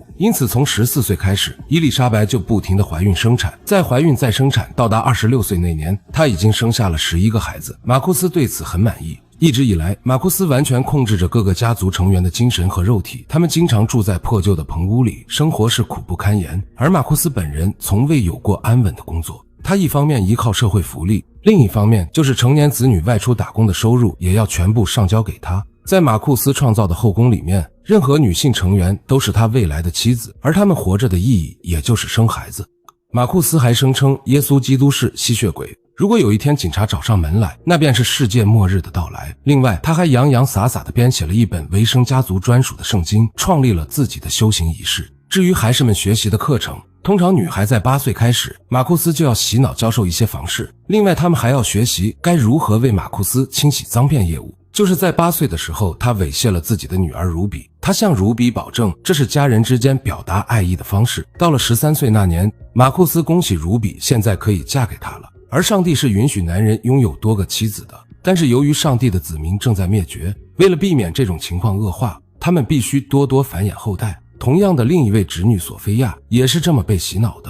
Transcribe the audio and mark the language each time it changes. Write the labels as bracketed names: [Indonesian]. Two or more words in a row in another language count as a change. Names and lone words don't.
[Chinese] 因此從14歲開始，伊麗莎白就不停地懷孕生產，再懷孕再生產，到達26歲那年，她已經生下了11個孩子。馬庫斯對此很滿意。一直以來，馬庫斯完全控制着各個家族成員的精神和肉體，他們經常住在破舊的棚屋裡，生活是苦不堪言。而馬庫斯本人從未有過安穩的工作，他一方面依靠社會福利，另一方面就是成年子女外出打工的收入也要全部上交給他。在馬庫斯創造的後宮裡面，任何女性成員都是他未來的妻子，而他們活着的意義也就是生孩子。馬庫斯還聲稱耶穌基督是吸血鬼，如果有一天警察找上門來，那便是世界末日的到來。另外，他還洋洋灑灑地編寫了一本維生家族專屬的聖經，創立了自己的修行儀式。至於孩子們學習的課程，通常女孩在8歲開始，馬庫斯就要洗腦教授一些房事，另外他們還要學習該如何為馬庫斯清洗髒辮業務。就是在8歲的時候，他猥褻了自己的女兒如比，他向如比保證這是家人之間表達愛意的方式。到了13歲那年，馬庫斯恭喜如比現在可以嫁給他了。而上帝是允許男人擁有多個妻子的，但是由於上帝的子民正在滅絕，為了避免這種情況惡化，他們必須多多繁衍後代。同樣的，另一位侄女索菲亞也是這麼被洗腦的。